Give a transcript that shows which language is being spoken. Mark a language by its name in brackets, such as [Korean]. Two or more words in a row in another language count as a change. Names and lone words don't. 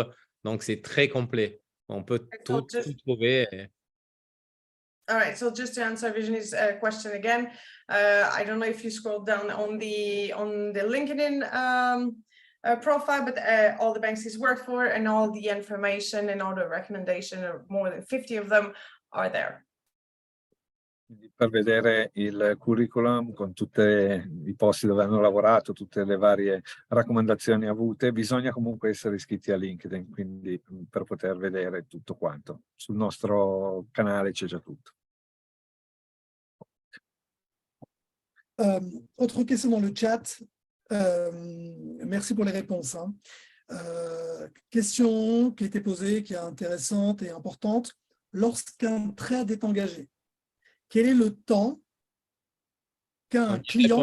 [French] Donc, c'est très complet. On peut tout trouver. [English] All right, so just to answer Virginie's question again, I don't know if you scrolled down on the LinkedIn profile, but all the banks he's worked for and all the information and all the recommendation, or more than 50 of them, are there. [Italian] Per vedere il curriculum con tutti i posti dove hanno lavorato, tutte le varie raccomandazioni avute, bisogna comunque essere iscritti a LinkedIn, quindi per poter vedere tutto quanto. Sul nostro canale c'è già tutto. [French] Autre question dans le chat. Merci pour les réponses. Hein. Question qui a été posée, qui est intéressante et importante. Lorsqu'un trade est engagé, quel est le temps qu'un client…